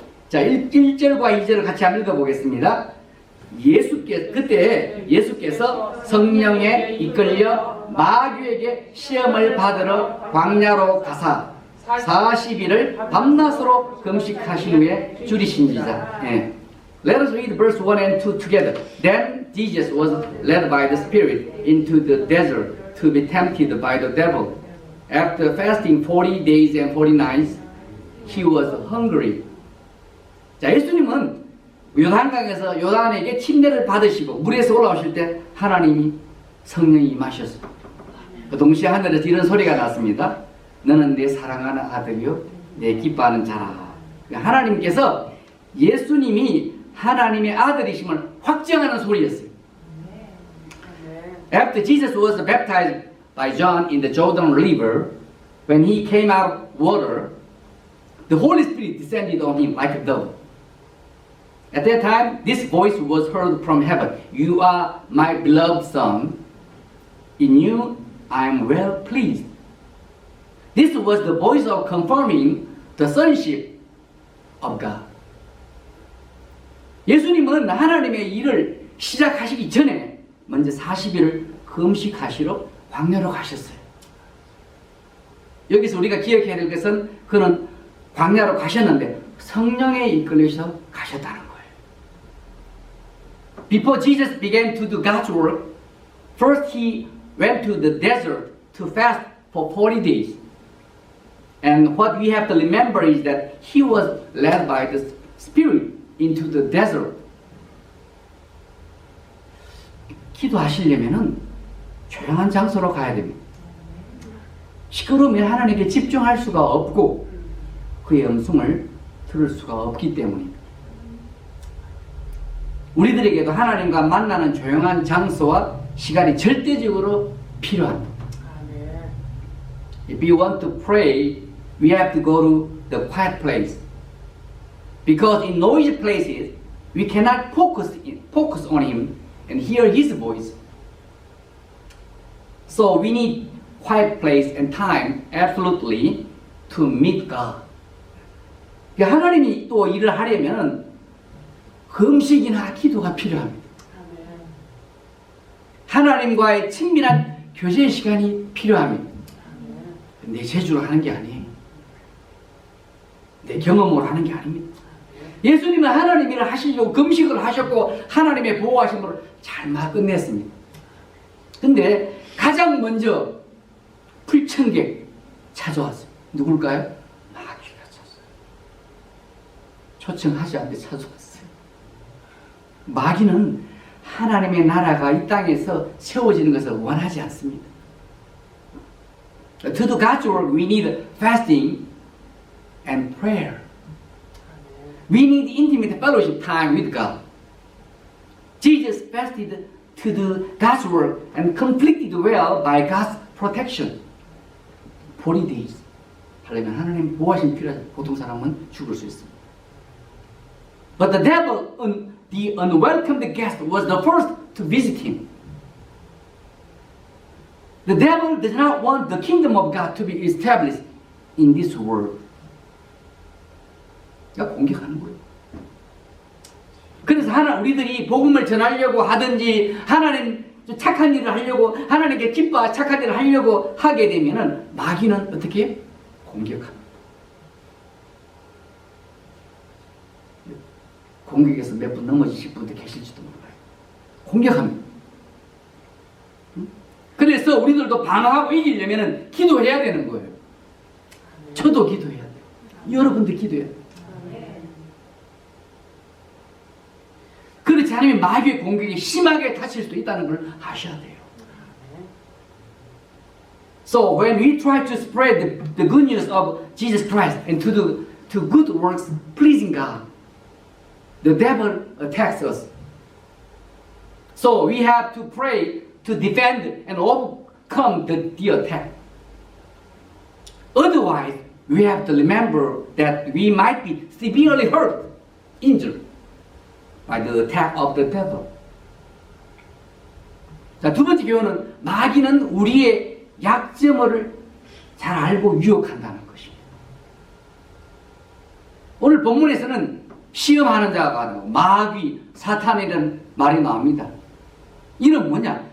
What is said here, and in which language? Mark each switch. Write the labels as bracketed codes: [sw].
[ko] 자, 1절과 2절을 같이 한번 읽어보겠습니다. 그때 예수께서 성령에 이끌려 마귀에게 시험을 받으러 광야로 가사 40일을 밤낮으로 금식하신 후에 줄이신지자. [en] Let us read verse 1 and 2 together. Then Jesus was led by the Spirit into the desert to be tempted by the devil. After fasting 40 days and 40 nights, he was hungry. [ko] 자, 예수님은 요단강에서 요단에게 침례를 받으시고 물에서 올라오실 때 하나님이 성령이 임하셨어요. 동시에 하늘에서 이런 소리가 났습니다. 너는 내 사랑하는 아들이요 내 기뻐하는 자라. 하나님께서 예수님이 하나님의 아들이심을 확정하는 소리였어요. [en] After Jesus was baptized by John in the Jordan River, when he came out of water, the Holy Spirit descended on him like a dove. At that time, this voice was heard from heaven. You are my beloved Son. In you I am well pleased. This was the voice of confirming the sonship of God. [ko] 예수님은 하나님의 일을 시작하시기 전에 먼저 40일을 금식하시러 광야로 가셨어요. 여기서 우리가 기억해야 될 것은 그는 광야로 가셨는데 성령에 이끌려서 가셨다는 거예요. [en] Before Jesus began to do God's work, first he went to the desert to fast for 40 days. And what we have to remember is that he was led by the Spirit into the desert. [ko] 기도하시려면은 조용한 장소로 가야 됩니다. 시끄러우면 하나님께 집중할 수가 없고 그의 음성을 들을 수가 없기 때문입니다. 우리들에게도 하나님과 만나는 조용한 장소와 시간이 절대적으로 필요합니다. [en] If you want to pray, we have to go to the quiet place. Because in noisy places, we cannot focus on Him and hear His voice. So we need quiet place and time absolutely to meet God. [ko] 하나님이 또 일을 하려면 금식이나 기도가 필요합니다. 하나님과의 친밀한 교제 시간이 필요합니다. 내 재주로 하는 게 아니에요. 내 경험으로 하는 게 아닙니다. 예수님은 하나님 일을 하시려고 금식을 하셨고 하나님의 보호하심으로 잘 끝냈습니다. 근데 가장 먼저 불청객 찾아왔어요. 누굴까요? 마귀가 찾아왔어요. 초청하지 않게 찾아왔어요. 마귀는 하나님의 나라가 이 땅에서 세워지는 것을 원하지 않습니다. [en] To do God's work, we need fasting and prayer. We need intimate fellowship time with God. Jesus fasted to do God's work and completed well by God's protection. 40 days. [ko] 하려면 하나님 보호하심 필요하죠. 보통 사람은 죽을 수 있습니다. [en] But the devil, the unwelcomed guest, was the first to visit him. The devil does not want the kingdom of God to be established in this world. [ko] 공격하는 거예요. 그래서 우리들이 복음을 전하려고 하든지 하나님 착한 일을 하려고 하나님께 기뻐 착한 일을 하려고 하게 되면은 마귀는 어떻게 해요? 공격합니다. 공격에서 몇 분 넘어지실 분도 계실지도 몰라요. 공격합니다. 그래서 우리들도 방어하고 이기려면 기도해야 되는 거예요. 저도 기도해야 돼요. 여러분도 기도해야 돼요. 그렇지 않으면 마귀의 공격이 심하게 다칠 수도 있다는 걸 아셔야 돼요. [en] So when we try to spread the good news of Jesus Christ and to good works pleasing God, the devil attacks us. So we have to pray to defend and overcome the attack. Otherwise, we have to remember that we might be severely hurt, injured by the attack of the devil. [ko] 자, 두 번째 교훈은 마귀는 우리의 약점을 잘 알고 유혹한다는 것입니다. 오늘 본문에서는 시험하는 자가 나오고 마귀, 사탄이라는 말이 나옵니다. 이는 뭐냐?